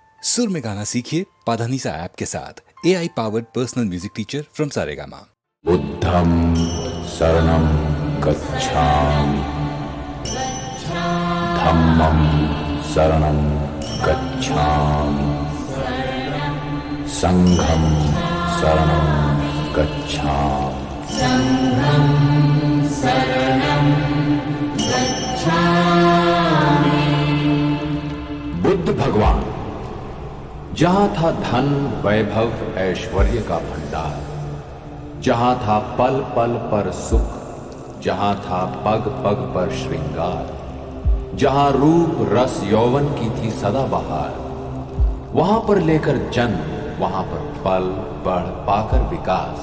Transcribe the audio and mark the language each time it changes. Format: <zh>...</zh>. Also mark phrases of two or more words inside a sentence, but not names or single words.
<hi>सुर में गाना सीखिए पाधानीसा ऐप के साथ।</hi> <en>AI powered personal music teacher from</en> <hi>सारेगामा।</hi> <pi>बुद्धं शरणं गच्छामि, धम्मं शरणं गच्छामि, संघं शरणं गच्छामि।</pi> <hi>बुद्ध भगवान। जहां था धन, वैभव, ऐश्वर्य का भंडार, जहां था पल पल पर सुख, जहां था पग पग पर श्रृंगार, जहां रूप रस यौवन की थी सदा बहार, वहां पर लेकर जन्म, वहां पर पल बढ़ पाकर विकास।</hi>